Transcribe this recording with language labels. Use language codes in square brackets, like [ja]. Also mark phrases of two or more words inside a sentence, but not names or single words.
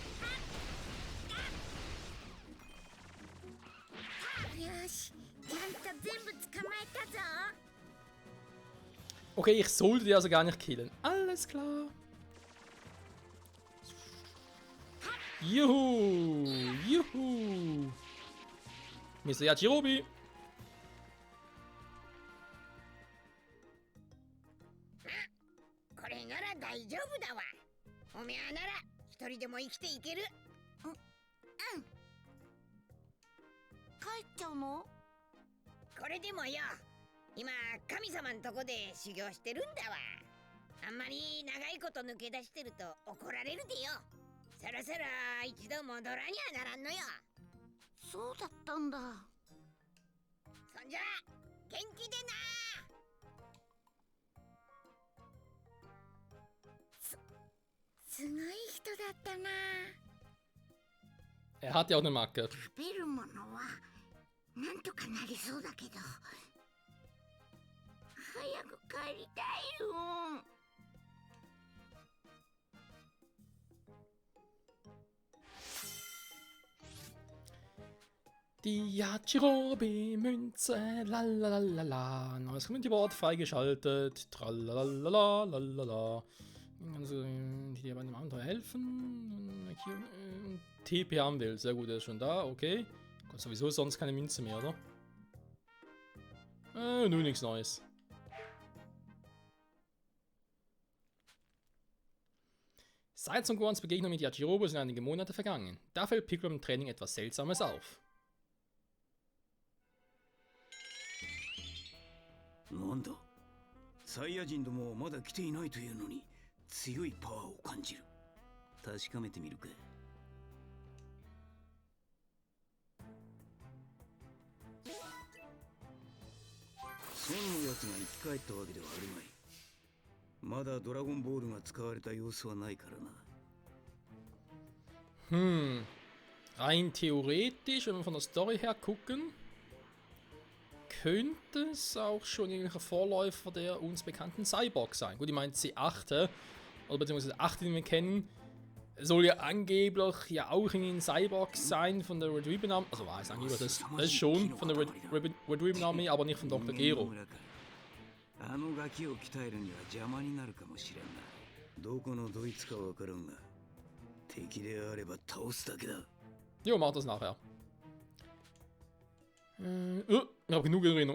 [de] Okay, ich sollte die also gar nicht killen. Alles klar. Juhu! Juhu! Mr. Yajirobe! [ja] これなら大丈夫だわ。おめえなら一人でも生きていける。帰っちゃうの？これでもよ。今神様んとこで修行してるんだわ。あんまり長いこと抜け出してると怒られるでよ。そろそろ一度戻らにゃならんのよ。そうだったんだ。そんじゃ元気でな。すごい人だったな。 [de] Er hat ja auch eine Macke. [ja] 食べるものはなんとかなりそうだけど。早く帰りたいよ。 [de] Die Yajirobe-Münze, lalalala. Neues Community-Board freigeschaltet. Tralalalala. Also, die dir bei dem Abenteuer helfen. TP haben will. Sehr gut, er ist schon da. Okay. Gott, sowieso sonst keine Münze mehr, oder? Nur nichts Neues. Seit Son Gohans Begegnung mit Yajirobe sind einige Monate vergangen. Da fällt Piccolo im Training etwas Seltsames auf. [ja] なんだサイヤ人どもまだ来ていないというのに強いパワーを感じる。確かめてみるか。孫のやつが生き返ったわけではあるまい。まだドラゴンボールが使われた様子はないからな。 [de] Rein theoretisch, wenn wir von der Story her gucken, könnte es auch schon irgendwelcher Vorläufer der uns bekannten Cyborg sein. Gut, ich meine C8, oder beziehungsweise 8, den wir kennen, soll ja angeblich ja auch irgendwie ein Cyborg sein von der Red Ribbon Army. Also weiß angeblich, das ist schon von der Red Ribbon Army, aber nicht von Dr. Gero. [ja] あのガキを鍛えるには邪魔になるかもしれんな。どこのドイツかわからんが、敵であれば倒すだけだ。 [de] Jo, mach das nachher. Ich habe genug Erinnerung.